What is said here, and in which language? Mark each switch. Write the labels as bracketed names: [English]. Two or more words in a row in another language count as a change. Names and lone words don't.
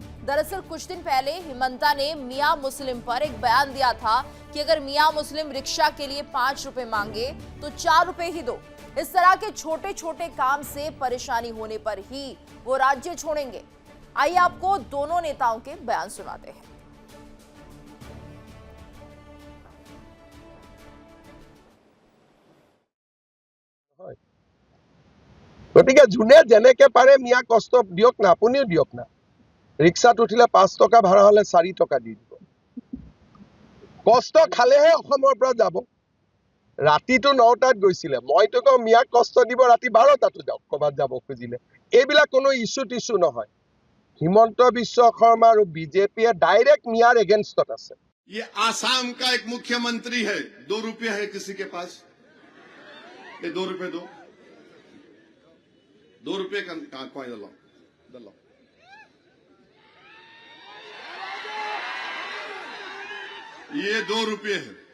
[Hindi] दरअसल कुछ दिन पहले हिमंता ने मियां मुस्लिम पर एक बयान दिया था कि अगर मियां मुस्लिम रिक्शा के लिए 5 रुपए मांगे तो 4 रुपए ही दो। इस तरह के छोटे छोटे काम से परेशानी होने पर ही वो राज्य छोड़ेंगे। आइए आपको दोनों नेताओं के बयान सुनाते हैं। [Assamese] গতিকে যোনে যেনেকে পাৰে মিয়া কষ্ট দিয়ক না, আপুনিও দিয়ক না। ৰিক্সাত উঠিলে 5 টকা ভাড়া হলে 4 টকা দি দিব। কষ্ট খালেহে অসমৰ পৰা যাব। ৰাতিটো 9টাত গৈছিলে, মইতো কওঁ মিয়াক কষ্ট দিব ৰাতি 12টাতো যাওক ক'বাত যাব খুজিলে। এইবিলাক কোনো ইস্যু নহয়। হিমন্ত বিশ্ব শৰ্মা আৰু বিজেপিয়ে ডাইৰেক্ট মিয়াৰ এগেইনষ্টত আছে। [Hindi] ये आसाम का एक मुख्यमंत्री है, 2 रुपये है किसी के पास? ये 2 रुपये दो, 2 रुपये का कॉइन दलो। ये 2 रुपये है।